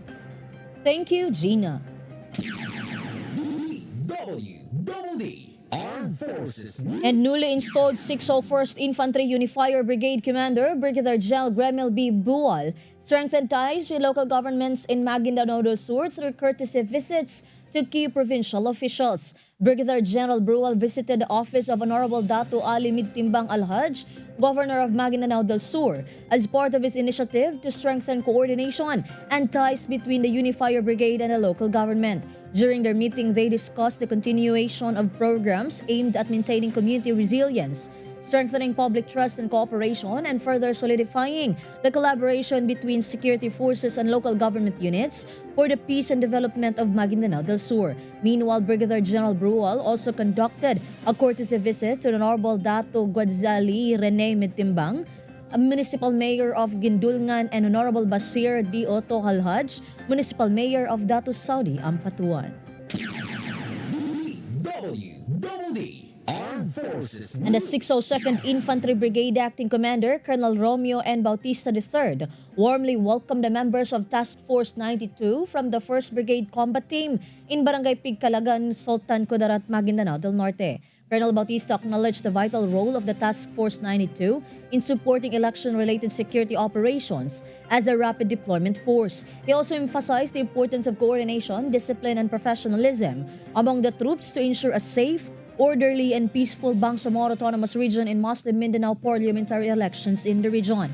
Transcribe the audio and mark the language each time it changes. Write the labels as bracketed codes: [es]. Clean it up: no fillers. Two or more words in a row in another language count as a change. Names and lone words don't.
[en] Thank you, Gina. DWDD Armed Armed Forces News. And newly installed 601st Infantry Unifier Brigade Commander Brigadier General Gremel B. Bual strengthened ties with local governments in Maguindanao del Sur through courtesy visits to key provincial officials. Brigadier General Brual visited the office of Honorable Dato Ali Midtimbang Alhaj, Governor of Maguindanao del Sur, as part of his initiative to strengthen coordination and ties between the Unifier Brigade and the local government. During their meeting, they discussed the continuation of programs aimed at maintaining community resilience, strengthening public trust and cooperation, and further solidifying the collaboration between security forces and local government units for the peace and development of Maguindanao del Sur. Meanwhile, Brigadier General Brual also conducted a courtesy visit to the Honorable Dato Guadzali Rene Mitimbang, a Municipal Mayor of Gindulngan, and Honorable Basir D. Otto Halhaj, Municipal Mayor of Dato Saudi Ampatuan. DWDD Armed Forces And the 602nd Infantry Brigade Acting Commander, Colonel Romeo N. Bautista III, warmly welcomed the members of Task Force 92 from the 1st Brigade Combat Team in Barangay Pigkalagan, Sultan Kudarat, Maguindanao del Norte. Colonel Bautista acknowledged the vital role of the Task Force 92 in supporting election-related security operations as a rapid deployment force. He also emphasized the importance of coordination, discipline, and professionalism among the troops to ensure a safe, orderly, and peaceful Bangsamoro Autonomous Region in Muslim Mindanao parliamentary elections in the region.